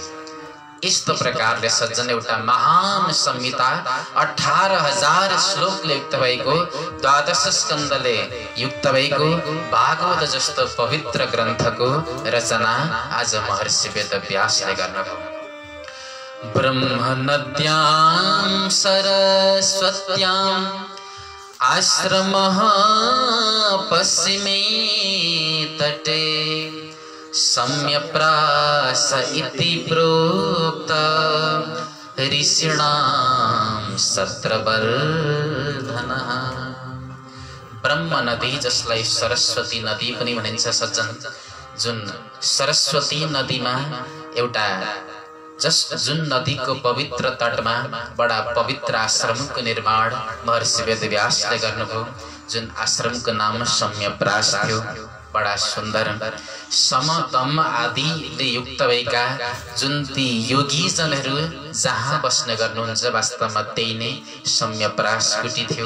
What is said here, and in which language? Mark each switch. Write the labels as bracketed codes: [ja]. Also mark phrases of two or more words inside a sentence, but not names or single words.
[ne] यस्तो प्रकारले सज्जन एउटा महान संहिता 18,000 श्लोकले युक्त भएको, 12 स्कन्धले युक्त भएको भागवत जस्तो पवित्र ग्रन्थको रचना आज महर्षि वेदव्यासले गर्नुभयो। [sa] ब्रह्मनद्यां सरस्वत्यां आश्रमः पश्चिमे तटे सम्यप्रास इति प्रोक्त ऋषीणां सत्रवर्धनः। [ne] ब्रह्म नदी जसलाई सरस्वती नदी पनि भनिन्छ सज्जन, जुन सरस्वती नदीमा एउटा जुन नदीको पवित्र तटमा बडा पवित्र आश्रमको निर्माण महर्षि वेदव्यासले गर्नुभयो। जुन आश्रमको नाम सम्यप्रास थियो, बडा सुन्दर समतम आदिले युक्त भएका जुन ती योगीजनहरू जहाँ बस्ने गर्नुहुन्छ वास्तवमा त्यही नै सम्यप्रास कुटी थियो।